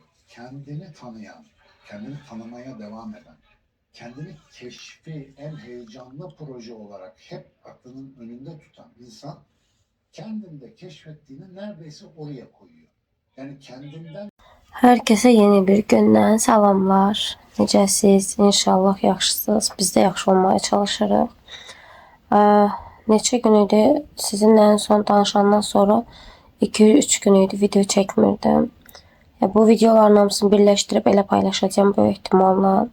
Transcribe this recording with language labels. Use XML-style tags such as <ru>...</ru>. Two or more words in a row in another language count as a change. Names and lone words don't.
<tr>Kendini tanıyan, kendini tanımaya devam eden, kendini keşfi en heyecanlı proje olarak hep aklının önünde tutan insan kendinde keşfettiğini neredeyse oraya koyuyor. Yani kendinden.</tr> <az>Herkese yeni bir gündən salamlar. Necəsiz? İnşallah yaxşısınız. Biz də yaxşı olmaya çalışırıq. Neçə gün idi sizinlə en son danışandan sonra 2-3 gün idi video çəkmirdim. Bu videoların hamısını birləşdirib elə paylaşacağım böyük ehtimalla.</az>